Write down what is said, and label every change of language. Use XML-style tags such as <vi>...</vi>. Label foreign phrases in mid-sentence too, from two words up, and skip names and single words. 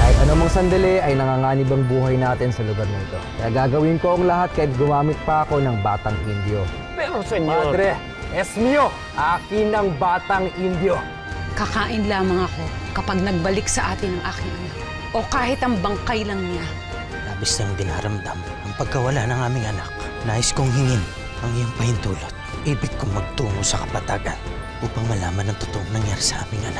<tl>Namang sandali ay nanganganib ang buhay natin sa lugar na ito. Kaya gagawin ko ang lahat kahit gumamit pa ako ng batang Indio. Pero senyor...</tl> <es>Padre, es mio!</es> <tl>Akin ang batang Indio. Kakain lamang ako kapag nagbalik sa atin ang aking anak. O kahit ang bangkay lang niya. Labis nang dinaramdam ang pagkawala ng aming anak. Nais kong hingin ang iyong pahintulot. Ibig kong magtungo sa kapatagan upang malaman ang totoong nangyari sa aming anak.</tl>